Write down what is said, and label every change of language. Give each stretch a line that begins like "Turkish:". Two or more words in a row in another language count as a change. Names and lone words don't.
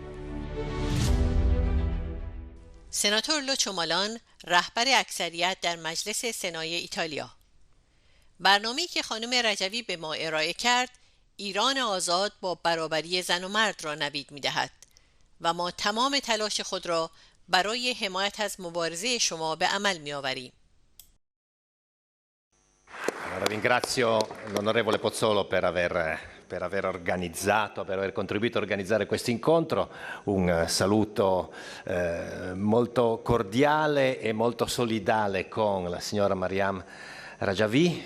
Persian: سناتور لوچو مالان، رهبر اکثریت در مجلس سنای ایتالیا. برنامه‌ای که خانم رجوی به ما ارائه کرد، ایران آزاد با برابری زن و مرد را نوید می‌دهد و ما تمام تلاش خود را برای حمایت از مبارزه شما به عمل می‌آوریم.
Italian: Ringrazio l'onorevole Pozzolo per aver organizzato, per aver contribuito a organizzare questo incontro. Un saluto molto cordiale e molto solidale con la signora Meriem Rejui.